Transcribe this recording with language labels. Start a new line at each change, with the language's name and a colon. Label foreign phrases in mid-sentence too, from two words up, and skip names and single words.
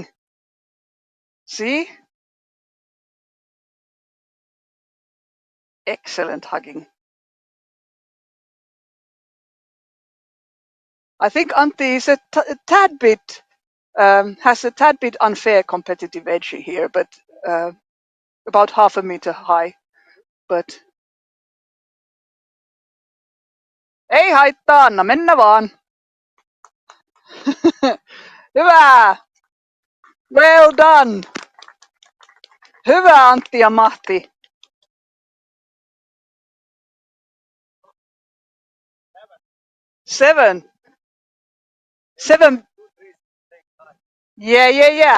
English: See? Excellent hugging. I think Antti is a tad bit, has a tad bit unfair competitive edge here, but about 0.5 meter high.
Finnish: But ei haittaa, anna mennä vaan. Hyvä.
English: Well done.
Finnish: Hyvä Antti ja Mahti. 7.
English: Yeah.